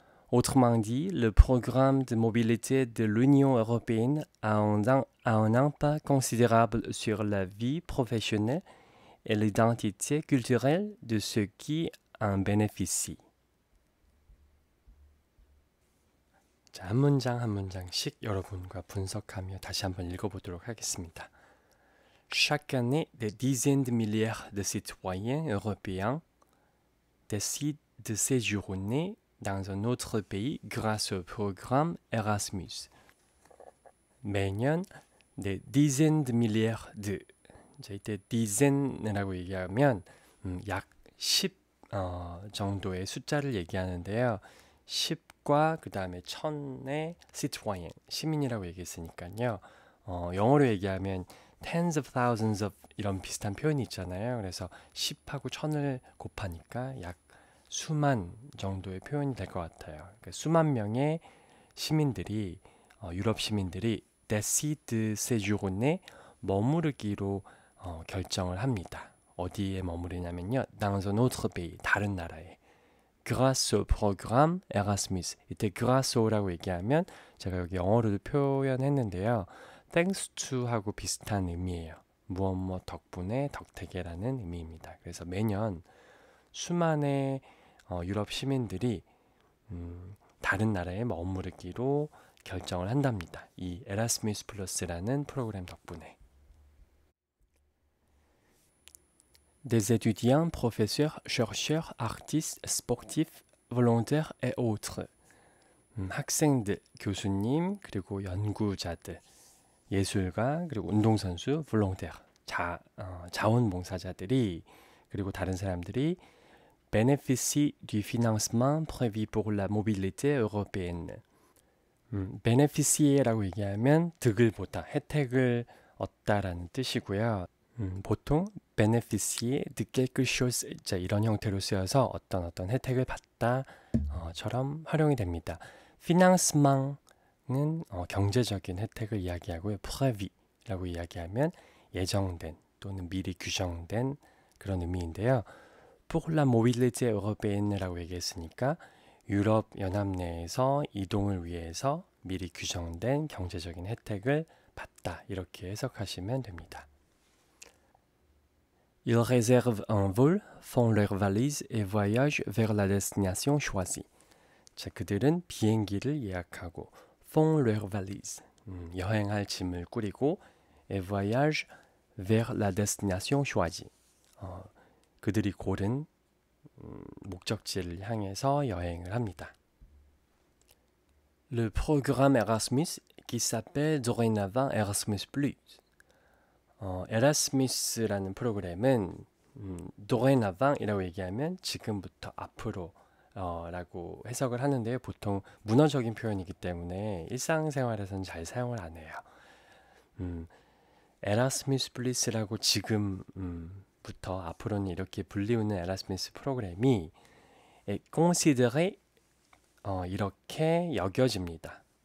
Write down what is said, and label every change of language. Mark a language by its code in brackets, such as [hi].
[fr] Autrement dit, le programme de mobilité de l'Union européenne a un impact considérable sur la vie professionnelle et l'identité culturelle de ceux qui en bénéficient. [ko] 자, 한 문장 한 문장씩 여러분과 분석하며 다시 한번 읽어보도록 하겠습니다. [fr] Chaque année, des dizaines de milliards de citoyens européens décident de séjourner dans un autre pays grâce au programme Erasmus. [ko] 매년 [fr] des dizaines de milliards de [ko] 자, 이때 dizaines라고 얘기하면 약 10 정도의 숫자를 얘기하는데요. 10과 그 다음에 1000의 citoyen, 시민이라고 얘기했으니까요. 영어로 얘기하면 [en] tens of thousands of [ko] 이런 비슷한 표현이 있잖아요. 그래서 10하고 1000을 곱하니까 약 수만 정도의 표현이 될 것 같아요. 그러니까 수만 명의 시민들이 유럽 시민들이 [fr] décide de séjourner [ko] 머무르기로 결정을 합니다. 어디에 머무르냐면요. [fr] dans un autre pays, [ko] 다른 나라에. [fr] grâce au programme Erasmus. [ko] 이때 [fr] grâce au [ko] 라고 얘기하면 제가 여기 영어로도 표현했는데요. [en] thanks to [ko] 하고 비슷한 의미예요. 무엇 덕분에 덕택에라는 의미입니다. 그래서 매년 수만의 유럽 시민들이 다른 나라에 머무르기로 결정을 한답니다. 이 에라스무스 플러스라는 프로그램 덕분에. [fr] Des étudiants, professeurs, chercheurs, artistes, sportifs, volontaires et autres. [ko] 학생들, 교수님, 그리고 연구자들, 예술가, 그리고 운동선수, volontaire, 자원봉사자들이, 그리고 다른 사람들이 [fr] bénéficie du financement prévu pour la mobilité européenne. [ko] bénéficie라고 얘기하면 득을 보다, 혜택을 얻다라는 뜻이고요. 보통 [fr] bénéficier de quelque chose [ko] 이런 형태로 쓰여서 어떤 혜택을 받다처럼 활용이 됩니다. financement 은 경제적인 혜택을 이야기하고요. prévu라고 이야기하면 예정된 또는 미리 규정된 그런 의미인데요. [fr] pour la mobilité européenne [ko] 라고 얘기했으니까 유럽 연합 내에서 이동을 위해서 미리 규정된 경제적인 혜택을 받다 이렇게 해석하시면 됩니다. [fr] Ils réservent un vol, font leurs valises et voyagent vers la destination choisie. [ko] 자, 그들은 비행기를 예약하고 [fr] font leurs valises, [ko] 여행할 짐을 꾸리고 [fr] et voyagent vers la destination choisie. [ko] 그들이 고른 목적지를 향해서 여행을 합니다. [fr] Le programme Erasmus qui s'appelle dorénavant Erasmus+. [ko] 에라스무스라는 프로그램은 dorénavant이라고 얘기하면 지금부터 앞으로 라고 해석을 하는데요. 보통 문어적인 표현이기 때문에 일상생활에서는 잘 사용을 안 해요. 에라스무스 플러스라고 지금부터 앞으로는 이렇게 불리우는 에라스무스 프로그램이 considéré 이렇게 여겨집니다.